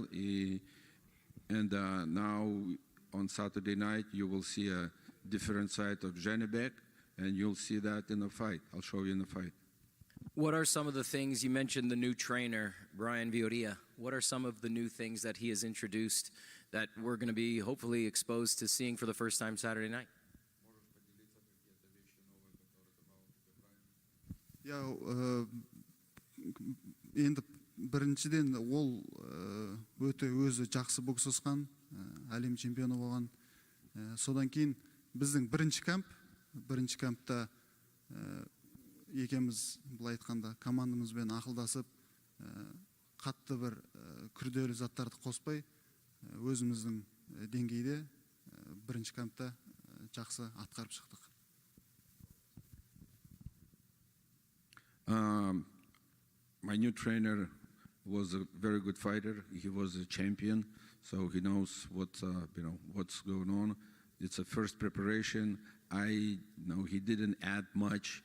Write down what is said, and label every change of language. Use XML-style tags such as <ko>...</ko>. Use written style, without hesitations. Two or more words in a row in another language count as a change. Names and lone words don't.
<en>And now on Saturday night, you will see a different side of Janibek, and you'll see that in the fight. I'll show you in the fight. What are some of the things, you mentioned the new trainer, Brian Vioria. What are some of the new things that he has introduced that we're going to be hopefully exposed to seeing for the first time Saturday night?</en> <kk>Я енді біріншіден ол өте өзі жақсы бокс осқан, әлем чемпионы болған. Содан кейін біздің бірінші кампта екеміз былай айтқанда командамызбен ақылдасып, қатты бір күрделі заттарды қоспай, өзіміздің деңгейде бірінші кампта жақсы атқарып шықтық.</kk> <en>My new trainer was a very good fighter. He was a champion, so he knows what's going on. It's a first preparation. He didn't add much.</en>